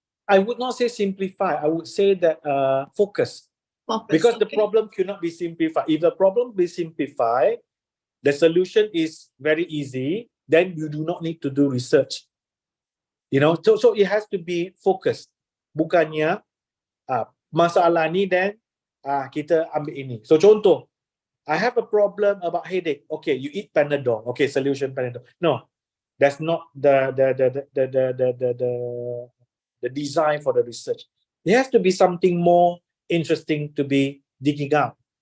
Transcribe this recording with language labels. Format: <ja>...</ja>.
<en>I would not say simplify. I would say that focus. Because the problem cannot be simplified. If the problem be simplified, the solution is very easy. Then you do not need to do research. You know, so it has to be focused.</en> <ms>Bukannya masalah ni dan kita ambil ini.</ms> <en>So contoh, I have a problem about headache. Okay, you eat Panadol. Okay, solution Panadol. No, that's not the design for the research. It has to be something more interesting to be digging out.</en>